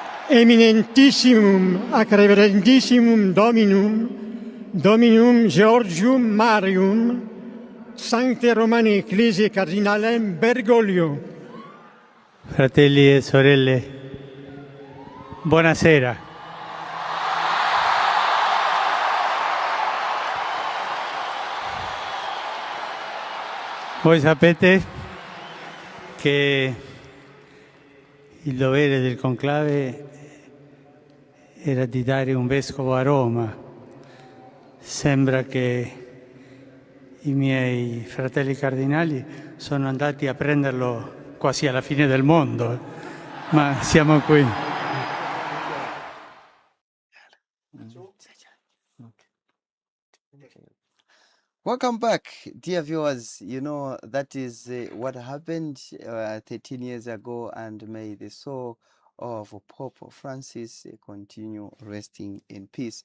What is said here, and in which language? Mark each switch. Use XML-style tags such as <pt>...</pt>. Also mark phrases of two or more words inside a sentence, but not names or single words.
<la>eminentissimum ac reverendissimum Dominum Georgium Marium, Sancte Romane Ecclesiae Cardinalem Bergoglio.</la> <it>Fratelli e sorelle, buonasera. Voi sapete che il dovere del conclave era di dare un vescovo a Roma. Sembra che i miei fratelli cardinali sono andati a prenderlo quasi alla fine del mondo, ma siamo qui.</it> <en>Welcome back, dear viewers. You know, that is what happened 13 years ago, and may the soul of Pope Francis continue resting in peace.</en>